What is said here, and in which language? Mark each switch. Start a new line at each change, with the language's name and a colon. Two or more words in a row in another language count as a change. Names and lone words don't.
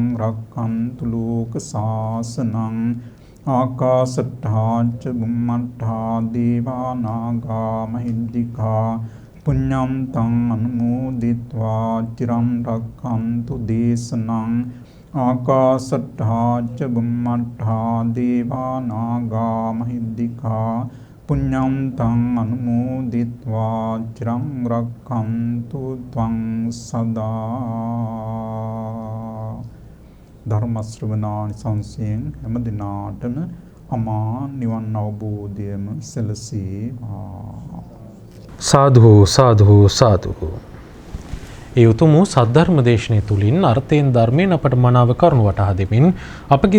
Pali: රක්ඛන්තු ලෝක සාසනං ආකාසට්ඨාච බුම්මට්ඨා දේවානාගා මහිද්దికා පුඤ්ඤං තං අනුමෝදිත්වා චිරං රක්ඛන්තු දේශනං ආකාසට්ඨාච බුම්මට්ඨා දේවානාගා මහිද්దికා පුඤ්ඤං තං අනුමෝදිත්වා චිරං රක්ඛන්තු ත්වං සදා.
Sinhala: ධර්ම ශ්‍රවණානිසංසයෙන් හැම දිනාටම අමා නිවන් අවබෝධයම සැලසේවා. සාදු සාදු සාදු. ඒ උතුම් සද්ධර්ම දේශනය තුලින් අර්ථයෙන් ධර්මයෙන් අපට මනාව කරුණු වටහා දෙමින් අපගේ